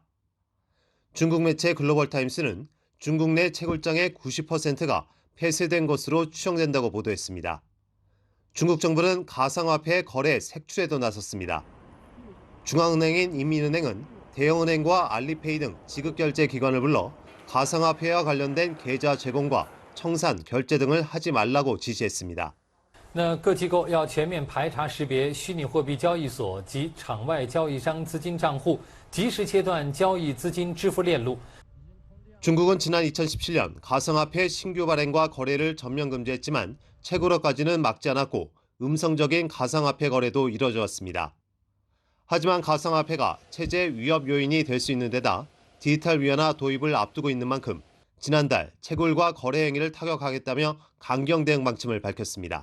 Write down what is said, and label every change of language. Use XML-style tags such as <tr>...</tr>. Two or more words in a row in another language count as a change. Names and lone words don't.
<ko>중국 매체 글로벌타임스는 중국 내 채굴장의 90%가 폐쇄된 것으로 추정된다고 보도했습니다. 중국 정부는 가상화폐 거래 색출에도 나섰습니다. 중앙은행인 인민은행은 대형은행과 알리페이 등 지급결제 기관을 불러 가상화폐와 관련된 계좌 제공과 청산, 결제 등을 하지 말라고 지시했습니다.</ko> <zh>各机构要全面排查识别虚拟货币交易所及场外交易商资金账户，及时切断交易资金支付链路。</zh> <ko>중국은 지난 2017년 가상화폐 신규 발행과 거래를 전면 금지했지만 채굴업까지는 막지 않았고 음성적인 가상화폐 거래도 이뤄져 왔습니다. 하지만 가상화폐가 체제 위협 요인이 될 수 있는 데다 디지털 위안화 도입을 앞두고 있는 만큼 지난달 채굴과 거래 행위를 타격하겠다며 강경 대응 방침을 밝혔습니다.</ko>